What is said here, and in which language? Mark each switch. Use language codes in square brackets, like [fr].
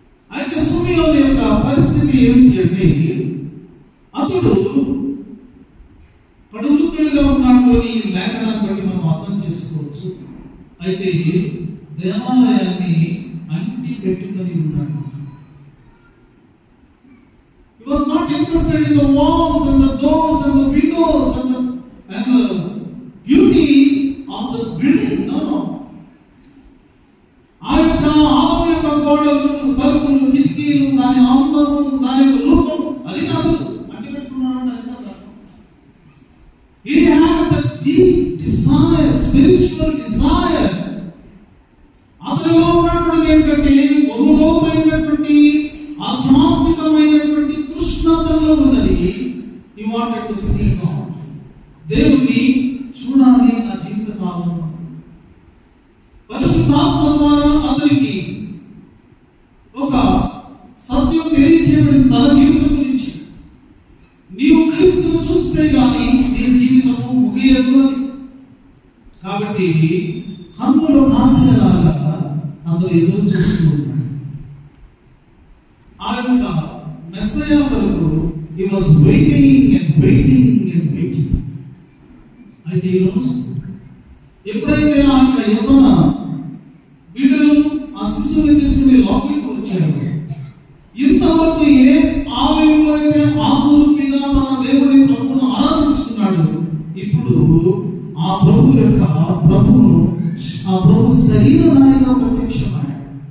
[te] అయితే సుమియోను యొక్క పరిస్థితి ఏమిటి అంటే అతడు వాడు వృద్ధుడిగా ఉన్నాడు అని లేఖనాన్ని బట్టి మనం అర్థం చేసుకోవచ్చు. అయితే దేవాలయాన్ని అంటి పెట్టుకొని ఉన్నాడు. [en] He was not interested in the walls and the doors and the windows and the beauty of the building. No. [te] ఆ యొక్క ఆలయం యొక్క గోడలు, తలుపులు, కిటికీలు, దాని అందము, దాని యొక్క రూపం అది కాదు అంటి పెట్టుకున్నాడు. అది కాదు. [en] He had the deep desire, spiritual desire. [te] అతనిలో ఉన్నటువంటి ఏంటంటే బహులోకమైనటువంటి ఆధ్యాత్మికమైనటువంటి తృష్ణతలో ఉన్నది. [en] He wanted to see God. [te] దేవుని చూడాలి నా జీవిత కాలంలో. పరిశుద్ధాత్మ ద్వారా అతనికి ఒక సత్యం తెలియజేయబడింది తన జీవితం గురించి. నీవు క్రీస్తును చూస్తే గాని నీ జీవితము ముగియదు అని. కాబట్టి కన్నులో కాసేలాగా అతను ఎదురు చూస్తూ ఉన్నాడు. ఆ యొక్క మెస్సయా కొరకు [en] he was waiting and waiting and waiting. [te] అయితే ఈరోజు ఎప్పుడైతే ఆ యొక్క యవ్వన బిడ్డలు ఆ శిశువుని తీసుకుని లోపలికి వచ్చారు, ఇంతవరకు ఏ ఆలయంలో అయితే ఆత్మరూపిగా తన దేవుని ప్రభువును ఆరాధించుకున్నాడు, ఇప్పుడు ఆ ప్రభు యొక్క ప్రభువును ఆ ప్రభు శరీరధారిగా ప్రత్యక్షమయ్యాడు.